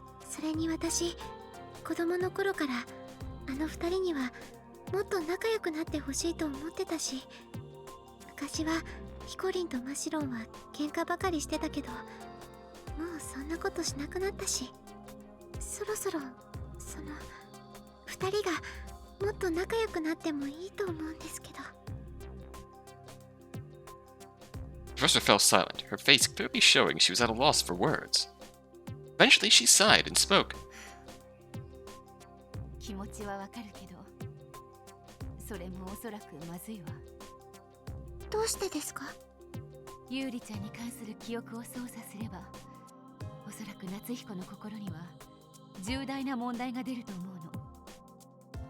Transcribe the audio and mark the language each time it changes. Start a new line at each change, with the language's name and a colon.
Japanese: それに私、子供の頃からあの二人にはもっと仲良くなってほしいと思ってたし、昔はヒコリンとマシロンは喧嘩ばかりしてたけど、もうそんなことしなくなったし、そろそろその二人がもっと仲良くなってもいいと思うんですけど。
English: The professor fell silent, her face clearly showing she was at a loss for words. Eventually, she sighed and spoke.
Japanese: 気持ちはわかるけど、それもおそらくまずいわ。どうしてですか？優里ちゃんに関する記憶を操作すれば、おそらく夏彦の心には重大な問題が出ると思うの。